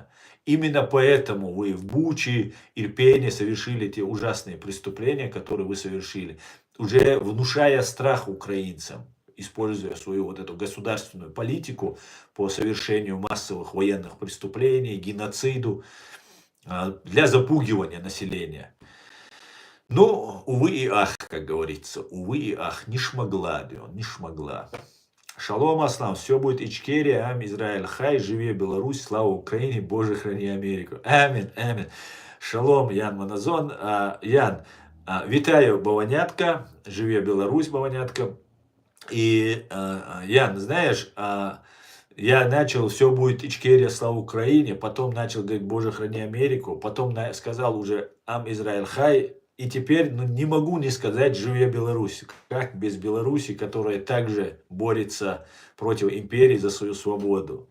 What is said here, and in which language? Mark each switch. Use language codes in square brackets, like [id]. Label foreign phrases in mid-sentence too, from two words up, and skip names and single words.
[ru] Именно поэтому вы в Буче, Ирпене совершили те ужасные преступления, которые вы совершили, уже внушая страх украинцам, используя свою вот эту государственную политику по совершению массовых военных преступлений, геноциду, для запугивания населения. Ну, увы и ах, как говорится, увы и ах, не шмогла, не шмогла. Шалом, Аслам, все будет Ичкерия, [he] עם ישראל חי, [be] живе Беларусь, [ru] слава Украине, Боже, храни Америку. Амин, амин. Шалом, Ян Маназон. Ян, вітаю, Баванятка, [be] живе Беларусь, [ru] Баванятка. И, Ян, знаешь, я начал, все будет Ичкерия, слава Украине, потом начал говорить, Боже, храни Америку, потом сказал уже [he] עם ישראל חי, [ru] и теперь не могу не сказать [be] «Живе Беларусь». [ru] Как без Беларуси, которая также борется против империи за свою свободу.